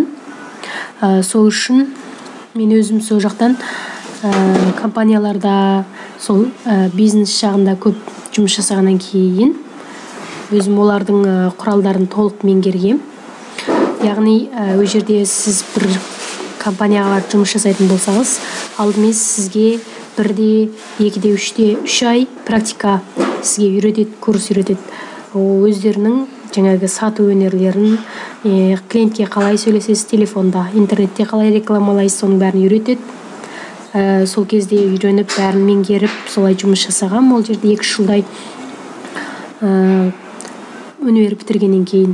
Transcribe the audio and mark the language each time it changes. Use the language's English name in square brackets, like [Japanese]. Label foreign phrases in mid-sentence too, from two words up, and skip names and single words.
[Kyrgyz] Сол үчүн мен өзүм сол жактан компанияларда, сол бизнес жагында көп жумуш жасагандан кийин өзүм олардын куралдарын толук меңгергем. Ягни ол жерде сиз бир компанияга барып жумуш жасайтын болсаңыз, алдымен сизге 1-де, 2-де, 3 ай практика сизге үйрөтөт, курс үйрөтөт. Өздөрүнүн жаңағы сатуу өнөрлөрүн, клиентке калай сөйлөсөсүз телефонда, интернетте калай рекламалайсыз, сонун баарын үйрөтөт. Сол кезде үйрөнүп, баарын меңгерип, солай жумуш жасагам. Ол жерде 2 жылдай өнөр битиргенден кийин.